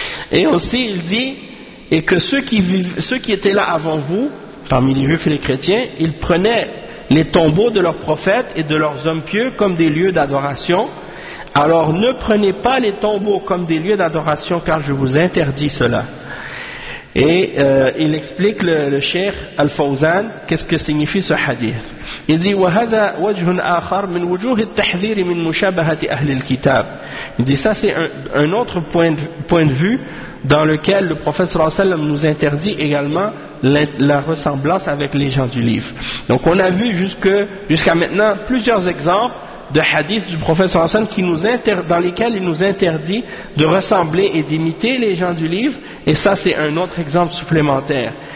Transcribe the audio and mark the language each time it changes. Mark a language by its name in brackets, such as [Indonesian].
[French] Et aussi il dit, et que ceux qui étaient là avant vous parmi les juifs et les chrétiens, ils prenaient les tombeaux de leurs prophètes et de leurs hommes pieux comme des lieux d'adoration. Alors ne prenez pas les tombeaux comme des lieux d'adoration, car je vous interdis cela. Et il explique le cheikh Al-Fawzan qu'est-ce que signifie ce hadith. Il dit [Arabic] وهذا وجه آخر من وجوه التحذير من مشابهة أهل الكتاب. [French] Il dit ça c'est un autre point de vue dans lequel le prophète sallallahu alayhi wa sallam nous interdit également la ressemblance avec les gens du livre. Donc on a vu jusqu'à maintenant plusieurs exemples de hadith du prophète sallallahu alayhi wa sallam dans lesquels il nous interdit de ressembler et d'imiter les gens du livre, et ça c'est un autre exemple supplémentaire.